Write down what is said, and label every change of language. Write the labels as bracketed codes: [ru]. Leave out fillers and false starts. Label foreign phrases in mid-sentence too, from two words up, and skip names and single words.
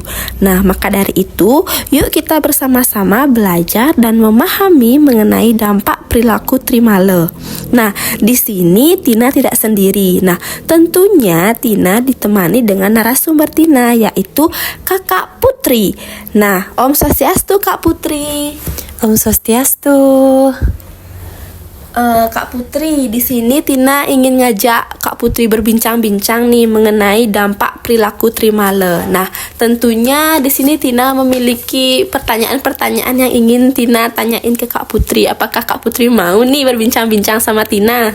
[id] Nah, maka dari itu, yuk kita bersama-sama belajar dan memahami mengenai dampak perilaku Trimala. Nah, di sini Tina tidak sendiri. Nah, tentunya Tina ditemani dengan narasumber Tina, yaitu Kakak Putri. Nah, Om Swastiastu Kak Putri. Om Swastiastu. Kak Putri, di sini Tina ingin ngajak Kak Putri berbincang-bincang nih mengenai dampak perilaku Trimala. Nah, tentunya di sini Tina memiliki pertanyaan-pertanyaan yang ingin Tina tanyain ke Kak Putri. Apakah Kak Putri mau nih berbincang-bincang sama Tina?